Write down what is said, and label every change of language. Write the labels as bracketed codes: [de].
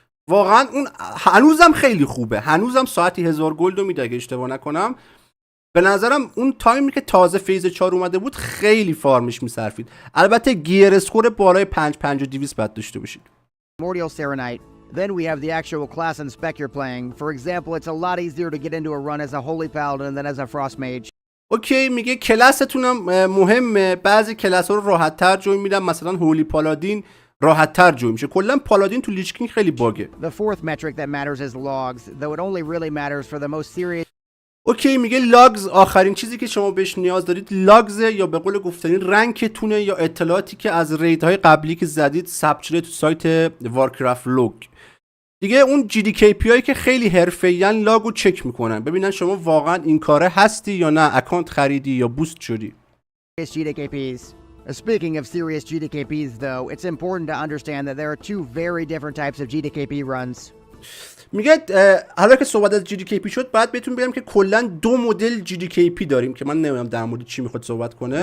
[fa] واقعا اون هنوزم خیلی خوبه، هنوزم ساعتی 1000 گلد رو میده اگه اشتباه نکنم. به نظرم اون تایمی که تازه فیز 4 اومده بود خیلی فارمش میصرفید. البته گیر اسکور بالای 5200 بعد داشته باشید. [en] Primordial Serenite. Then we have the actual class and spec you're playing. For example, it's a lot easier to get into a run as a Holy Paladin than as a Frost Mage. [fa] اوکی، میگه کلاستونم مهمه. بعضی کلاس ها رو راحت تر جوین میدم، مثلا هولی پالادین راحت تر جوین میشه. کلا پالادین تو لیچ کینگ خیلی باگه. [en] The fourth metric that matters is logs, though it only really matters for the most serious. [fa] اوکی، میگه لاگز آخرین چیزی که شما بهش نیاز دارید لاگز، یا به قول گفتنی رنکتونه، یا اطلاعاتی که از ریدهای قبلی که زدید ثبت شده تو سایت وارکرفت لوگ. دیگه اون GDKP هایی که خیلی حرفه‌این لاگو چک میکنن ببینن شما واقعا این کاره هستی یا نه، اکانت خریدی یا بوست شدی. [en] GDKPs. Speaking of serious GDKPs, though, it's important to understand that there are two very different types of GDKP runs. [fa] میگه حالا که صحبت از GDKP شد باید بهتون بگم که کلا دو مدل GDKP داریم که من نمیدونم در مورد چی میخواد صحبت کنه.